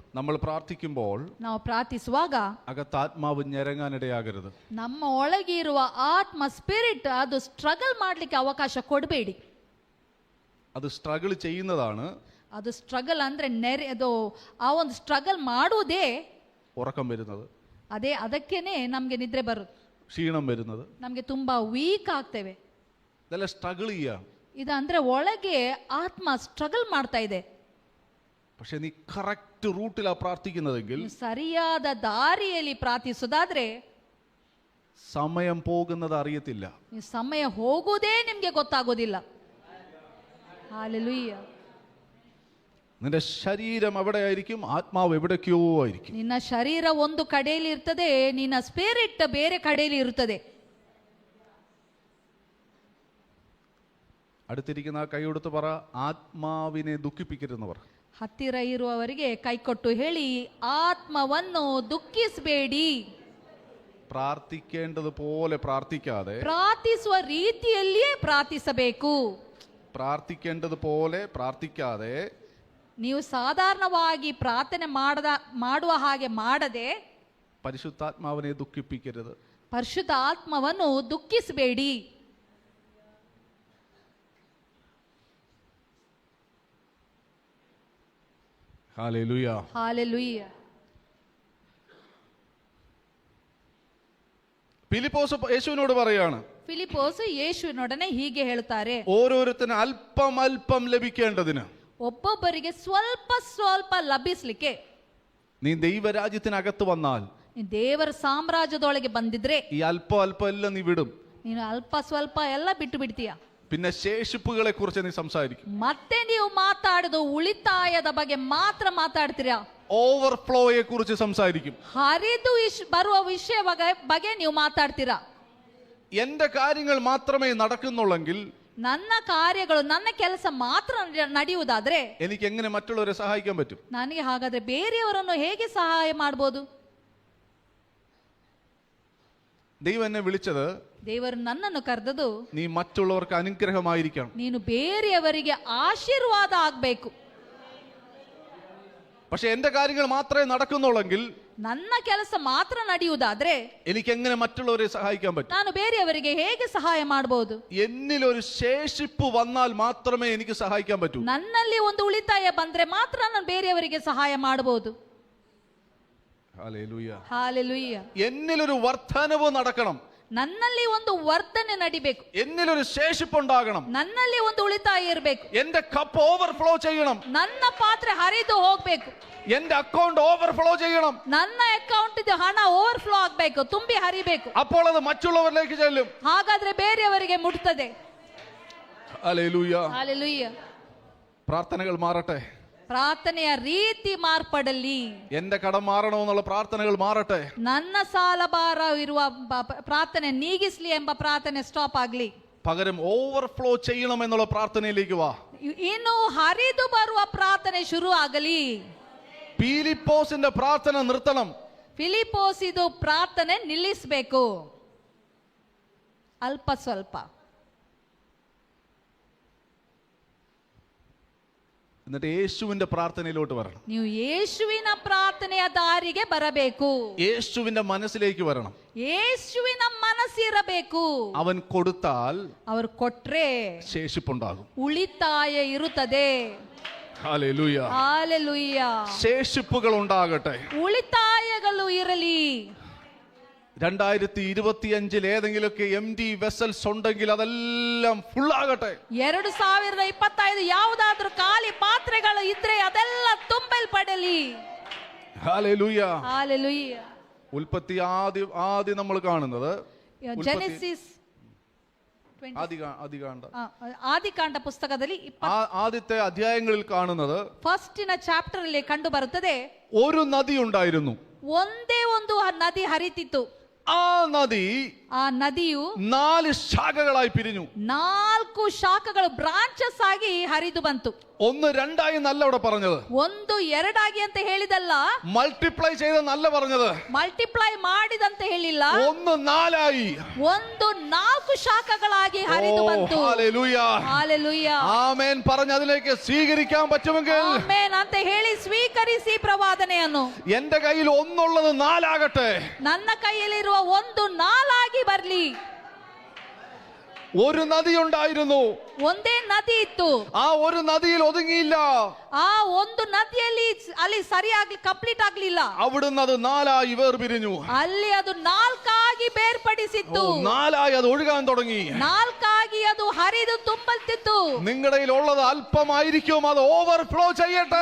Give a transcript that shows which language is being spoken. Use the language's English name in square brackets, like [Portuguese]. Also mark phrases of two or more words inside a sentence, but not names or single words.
[Malayalam] നമ്മൾ പ്രാർത്ഥിക്കുമ്പോൾ [Kannada] ನಾವು ಪ್ರಾರ್ಥಿಸುವಾಗ [Malayalam] അകത്താത്മാവ് ഞരങ്ങാനിടയാകരുത്. [Kannada] ನಮ್ಮ ಒಳಗೆ ಇರುವ ಆತ್ಮ ಸ್ಪಿರಿಟ್ ಅದು ಸ್ಟ್ರಗಲ್ ಮಾಡಲಿಕ್ಕೆ ಅವಕಾಶ ಕೊಡಬೇಡಿ. [Malayalam] അത് സ്ട്രഗിൾ ചെയ്യുന്നതാണ്. [Kannada] ಅದು ಸ್ಟ್ರಗಲ್ ಅಂದ್ರೆ ಅದು ಆ ಒಂದು ಸ್ಟ್ರಗಲ್ ಮಾಡುವುದೇ [Malayalam] ഉറക്കം വരുന്നത്. [Kannada] ಅದಕ್ಕೇನೆ ನಮ್ಗೆ ನಿದ್ರೆ ಬರುತ್ತೆ, [Malayalam] ക്ഷീണം വരുന്നത്, [Kannada] ನಮ್ಗೆ ತುಂಬಾ ವೀಕ್ ಆಗ್ತೇವೆ. [Malayalam] ഇതെല്ലാം സ്ട്രഗിൾ ചെയ്യാം. [Kannada] ಇದಂದ್ರೆ ಒಳಗೆ ಆತ್ಮ ಸ್ಟ್ರಗಲ್ ಮಾಡ್ತಾ ಇದೆ. [Malayalam] പക്ഷെ നീ [English] correct route [Malayalam] പ്രാർത്ഥിക്കുന്നതെങ്കിൽ, [Kannada] ಸರಿಯಾದ ದಾರಿಯಲ್ಲಿ ಪ್ರಾರ್ಥಿಸೋದಾದ್ರೆ [Malayalam] സമയം പോകുന്നത് അറിയത്തില്ല. [Kannada] ಸಮಯ ಹೋಗುವುದೇ ನಿಮ್ಗೆ ಗೊತ್ತಾಗೋದಿಲ್ಲ. [Malayalam] ഹല്ലേലൂയ. നിന്റെ ശരീരം എവിടെ ആയിരിക്കും, ആത്മാവ് എവിടേക്കോ ആയിരിക്കും. [Kannada] ನಿನ್ನ ಶರೀರ ಒಂದು ಕಡೆಯಲ್ಲಿ ಇರ್ತದೆ, ನಿನ್ನ ಸ್ಪಿರಿಟ್ ಬೇರೆ ಕಡೆಯಲ್ಲಿ ಇರುತ್ತದೆ. [Malayalam] അടുത്തിരിക്കുന്ന കൈ കൊടുത്ത് പറ, ആത്മാവിനെ ദുഃഖിപ്പിക്കരുതെന്ന്. [Kannada] ಹತ್ತಿರ ಇರುವವರಿಗೆ ಕೈಕೊಟ್ಟು ಹೇಳಿ, ಆತ್ಮವನ್ನು ದುಃಖಿಸಬೇಡಿ. [Malayalam] പ്രാർത്ഥിക്കേണ്ടത് പോലെ പ്രാർത്ഥിക്കാതെ, [Kannada] ಪ್ರಾರ್ಥಿಸುವ ರೀತಿಯಲ್ಲಿಯೇ ಪ್ರಾರ್ಥಿಸಬೇಕು. [Malayalam] പ്രാർത്ഥിക്കേണ്ടത് പോലെ പ്രാർത്ഥിക്കാതെ, [Kannada] ನೀವು ಸಾಧಾರಣವಾಗಿ ಪ್ರಾರ್ಥನೆ ಮಾಡುವ ಹಾಗೆ ಮಾಡದೆ [Malayalam] പരിശുദ്ധാത്മാവിനെ ദുഃഖിപ്പിക്കരുത്. [Kannada] ಪರಿಶುದ್ಧ ಆತ್ಮವನ್ನು ದುಃಖಿಸಬೇಡಿ. [Malayalam] ഹല്ലേലൂയ. ഹല്ലേലൂയ. ഫിലിപ്പോസ് യേശുവിനോട് പറയാണ്, [Kannada] ಫಿಲಿಪ್ಪೋಸ್ ಯೇಸುವಿನೊಡನೆ ಹೀಗೆ ಹೇಳ್ತಾರೆ, [Malayalam] ഓരോരുത്തരും അല്പം അല്പം ലഭിക്കേണ്ടതിന് [Kannada] ಒಬ್ಬೊಬ್ಬರಿಗೆ ಸ್ವಲ್ಪ ಸ್ವಲ್ಪ ಲಭಿಸ್ಲಿಕ್ಕೆ [Malayalam] നീ ദൈവരാജ്യത്തിനകത്ത് വന്നാൽ, [Kannada] ನೀನು ದೇವರ ಸಾಮ್ರಾಜ್ಯದೊಳಗೆ ಬಂದಿದ್ರೆ [Malayalam] ഈ അല്പം അല്പം എല്ലാം നീ വിടും. [Kannada] ನೀನು ಅಲ್ಪ ಸ್ವಲ್ಪ ಎಲ್ಲ ಬಿಟ್ಟು ಬಿಡ್ತೀಯ. [Malayalam] പിന്നെ ശേഷിപ്പുകളെ കുറിച്ച് നീ സംസാരിക്കും. [Kannada] ಮತ್ತೆ ನೀವು ಮಾತಾಡೋದು ಉಳಿತಾಯದ ಬಗ್ಗೆ ಮಾತ್ರ ಮಾತಾಡ್ತೀರಾ. [Malayalam] ഓവർഫ്ലോയെ കുറിച്ച് സംസാരിക്കും. [Kannada] ಹರಿದು ಬರುವ ವಿಷಯ ಬಗ್ಗೆ ನೀವು ಮಾತಾಡ್ತೀರಾ. [Malayalam] എന്റെ കാര്യങ്ങൾ മാത്രമേ നടക്കുന്നുള്ളെങ്കിൽ, [Kannada] ನನ್ನ ಕಾರ್ಯಗಳು ನನ್ನ ಕೆಲಸ ಮಾತ್ರ ನಡೆಯುವುದಾದ್ರೆ [Malayalam] എനിക്ക് എങ്ങനെ മറ്റുള്ളവരെ സഹായിക്കാൻ പറ്റും? [Kannada] ನನಗೆ ಹಾಗಾದ್ರೆ ಬೇರೆಯವರನ್ನು ಹೇಗೆ ಸಹಾಯ ಮಾಡಬಹುದು? [Malayalam] ദൈവം എന്നെ വിളിച്ചത്, [Kannada] ದೇವರು ನನ್ನನ್ನು ಕರೆದದು, [Malayalam] നീ മറ്റുള്ളവർക്ക് അനുഗ്രഹമായിരിക്കണം. [Kannada] ನೀನು ಬೇರೆಯವರಿಗೆ ಆಶೀರ್ವಾದ ಆಗ್ಬೇಕು. [Malayalam] പക്ഷെ എന്റെ കാര്യങ്ങൾ മാത്രമേ നടക്കുന്നുള്ളെങ്കിൽ, [Kannada] ನನ್ನ ಕೆಲಸ ಮಾತ್ರ ನಡೆಯುವುದಾದ್ರೆ [Malayalam] എനിക്ക് എങ്ങനെ മറ്റുള്ളവരെ സഹായിക്കാൻ പറ്റും? [Kannada] ನಾನು ಬೇರೆಯವರಿಗೆ ಹೇಗೆ ಸಹಾಯ ಮಾಡಬಹುದು? [Malayalam] എന്നിൽ ഒരു ശേഷിപ്പ് വന്നാൽ മാത്രമേ എനിക്ക് സഹായിക്കാൻ പറ്റൂ. [Kannada] ನನ್ನಲ್ಲಿ ಒಂದು ಉಳಿತಾಯ ಬಂದ್ರೆ ಮಾತ್ರ ನಾನು ಬೇರೆಯವರಿಗೆ ಸಹಾಯ ಮಾಡಬಹುದು. [Malayalam] ഹല്ലേലൂയ. [Kannada] ಹಾಲೆಲೂಯ. [Malayalam] എന്നിലൊരു വർധനവ് നടക്കണം. [Kannada] ನನ್ನಲ್ಲಿ ಒಂದು ವರ್ಧನೆ ನಡಿಬೇಕು. [Malayalam] എന്നിലൊരു ശേഷിപ്പ് ഉണ്ടാകണം. [Kannada] ನನ್ನಲ್ಲಿ ಒಂದು ಉಳಿತಾಯ ಇರಬೇಕು. [Malayalam] എന്റെ കപ്പ് ഓവർഫ്ലോ ചെയ്യണം. [Kannada] ನನ್ನ ಪಾತ್ರೆ ಹರಿದು ಹೋಗ್ಬೇಕು. [Malayalam] എന്റെ അക്കൗണ്ട് ഓവർഫ്ലോ ചെയ്യണം. [Kannada] ನನ್ನ ಅಕೌಂಟ್ ಇದು ಹಣ ಓವರ್ಫ್ಲೋ ಆಗ್ಬೇಕು, ತುಂಬಿ ಹರಿಬೇಕು. [Malayalam] അപ്പോൾ അത് മറ്റുള്ളവരിലേക്ക് ചെല്ലും. [Kannada] ಹಾಗಾದ್ರೆ ಬೇರೆಯವರಿಗೆ ಮುಟ್ತದೆ. [Malayalam] ഹല്ലേലൂയ. [Kannada] ಹಾಲೆಲೂಯ. [Malayalam] പ്രാർത്ഥനകൾ മാറട്ടെ. [Kannada] ಪ್ರಾರ್ಥನೆಯ ರೀತಿ ಮಾರ್ಪಡಲಿ. [Malayalam] എന്റെ കടം മാറണമെന്നുള്ള പ്രാർത്ഥനകൾ മാറട്ടെ. [Kannada] ನನ್ನ ಸಾಲ ಭಾರ ಇರುವ ಪ್ರಾರ್ಥನೆ ನೀಗಿಸ್ಲಿ ಎಂಬ ಪ್ರಾರ್ಥನೆ ಸ್ಟಾಪ್ ಆಗ್ಲಿ. [Malayalam] പകരം ഓവർഫ്ലോ ചെയ്യണമെന്നുള്ള പ്രാർത്ഥനയിലേക്ക് വാ. [Kannada] ಇನ್ನು ಹರಿದು ಬರುವ ಪ್ರಾರ್ಥನೆ ಶುರು ಆಗಲಿ. [Malayalam] പീലിപ്പോസിന്റെ പ്രാർത്ഥന നിർത്തണം. [Kannada] ಫಿಲಿಪೋಸ್ ಇದು ಪ್ರಾರ್ಥನೆ ನಿಲ್ಲಿಸಬೇಕು. ಅಲ್ಪ ಸ್ವಲ್ಪ. [Malayalam] എന്നിട്ട് യേശുവിന്റെ പ്രാർത്ഥനയിലോട്ട് വരണം. [Kannada] ನೀವು ಯೇಸುವಿನ ಪ್ರಾರ್ಥನೆಯ ದಾರಿಗೆ ಬರಬೇಕು. [Malayalam] യേശുവിന്റെ മനസ്സിലേക്ക് വരണം. [Kannada] ಯೇಸುವಿನ ಮನಸ್ಸಿರಬೇಕು. [Malayalam] അവൻ കൊടുത്താൽ [Kannada] ಅವರು ಕೊಟ್ರೆ [Malayalam] ശേഷിപ്പുണ്ടാകും. [Kannada] ಉಳಿತಾಯ ಇರುತ್ತದೆ. [Malayalam] ഹല്ലേലൂയ. [Kannada] ಹಾಲೆಲೂಯ. [Malayalam] ശേഷിപ്പുകൾ ഉണ്ടാകട്ടെ. [Kannada] ಉಳಿತಾಯಗಳು ಇರಲಿ. [Malayalam] 2025 ഏതെങ്കിലുമൊക്കെ [English] empty vessels [Malayalam] ഉണ്ടെങ്കിൽ അതെല്ലാം ഫുള്ളാകട്ടെ. [Kannada] 2025 ಯಾವುದಾದ್ರೂ ಖಾಲಿ ಪಾತ್ರೆಗಳು ಇದ್ರೆ ಅದೆಲ್ಲ ತುಂಬಲ್ಪಡಲಿ. [Malayalam] ഹല്ലേലൂയ. [Kannada] ಹಾಲೆಲೂಯ. [Malayalam] ഉൽപ്പത്തി ആദ്യം നമ്മൾ കാണുന്നത് [Kannada] ಜೆನೆಸಿಸ್ ಆದಿಕಾಂಡ ಪುಸ್ತಕದಲ್ಲಿ [Malayalam] ആദ്യത്തെ അധ്യായങ്ങളിൽ കാണുന്നത് [English] first chapter [Kannada] ಅಲ್ಲಿ ಕಂಡು ಬರುತ್ತದೆ, [Malayalam] ഒരു നദി ഉണ്ടായിരുന്നു. [Kannada] ಒಂದೇ ಒಂದು ನದಿ ಹರಿತಿತ್ತು. [Malayalam] ആ നദി [Kannada] ಆ ನದಿಯು [Malayalam] 4 ശാഖകളായി പിരിഞ്ഞു. [Kannada] 4 ಶಾಖಗಳು ಬ್ರಾಂಚಸ್ ಆಗಿ ಹರಿದು ಬಂತು. [Malayalam] 1 2 എന്നല്ല അവിടെ പറഞ്ഞത്. [Kannada] 1 2 ಅಂತ ಹೇಳಿದಲ್ಲ, [Malayalam] മൾട്ടിപ്ലൈ ചെയ്തെന്നല്ല പറഞ്ഞത്. [Kannada] ಮಲ್ಟಿಪ್ಲೈ ಮಾಡಿದಂತ ಹೇಳಿಲ್ಲ. [Malayalam] 1 4 [Kannada] 1 4 ಶಾಖಗಳಾಗಿ ಹರಿದು ಬಂತು. [Malayalam] ഹല്ലേലൂയ. [Kannada] ಹಾಲೆಲೂಯ. [Malayalam] ആമേൻ പറഞ്ഞ് അതിലേക്ക് സ്വീകരിക്കാൻ പറ്റുമെങ്കിൽ [Kannada] ಆಮೆನ್ ಅಂತ ಹೇಳಿ ಸ್ವೀಕರಿಸಿ ಪ್ರವಾದನೆಯನ್ನು. [Malayalam] എന്റെ കയ്യിൽ ഒന്നുള്ളത് 4 ആകട്ടെ. [Kannada] ನನ್ನ ಕೈಯಲ್ಲಿರುವ 1 4 ಆಗಿ ಬರ್ಲಿ. [Malayalam] ഒരു നദി ഉണ്ടായിരുന്നു. [Kannada] ಒಂದೇ ನದಿ ಇತ್ತು. [Malayalam] ആ ഒരു നദിയിൽ ഒതുങ്ങിയില്ല. [Kannada] ಆ ಒಂದು ನದಿಯಲ್ಲಿ ಅಲ್ಲಿ ಸರಿಯಾಗಿ ಕಂಪ್ಲೀಟ್ ಆಗ್ಲಿಲ್ಲ. [Malayalam] അവിടുന്ന് അത് 4 വേർപിരിഞ്ഞു. [Kannada] ಅಲ್ಲಿ ಅದು 4 ಆಗಿ ಬೇರ್ಪಡಿಸಿತ್ತು. [Malayalam] 4 അത് ഒഴുകാൻ തുടങ്ങി. [Kannada] 4 ಆಗಿ ಅದು ಹರಿದು ತುಂಬಲ್ತಿತ್ತು. [Malayalam] നിങ്ങളുടെ ഉള്ളത് അല്പമായിരിക്കും, അത് ഓവർഫ്ലോ ചെയ്യട്ടെ.